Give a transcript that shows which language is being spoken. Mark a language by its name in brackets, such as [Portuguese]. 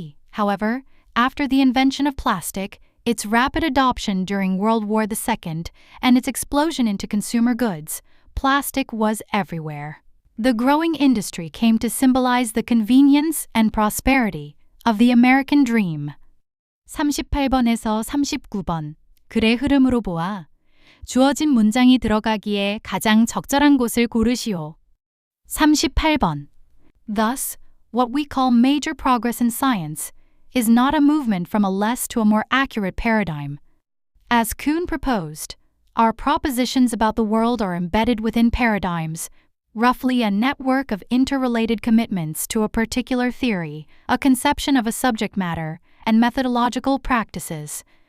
[English] However, after the invention of plastic, its rapid adoption during World War II, and its explosion into consumer goods, plastic was everywhere. The growing industry came to symbolize the convenience and prosperity of the American dream. [Korean] 38번에서 39번. 글의 흐름으로 보아 주어진 문장이 들어가기에 가장 적절한 곳을 고르시오. 38번. [English] Thus, what we call major progress in science is not a movement from a less to a more accurate paradigm. As Kuhn proposed, our propositions about the world are embedded within paradigms, roughly a network of interrelated commitments to a particular theory, a conception of a subject matter, and methodological practices.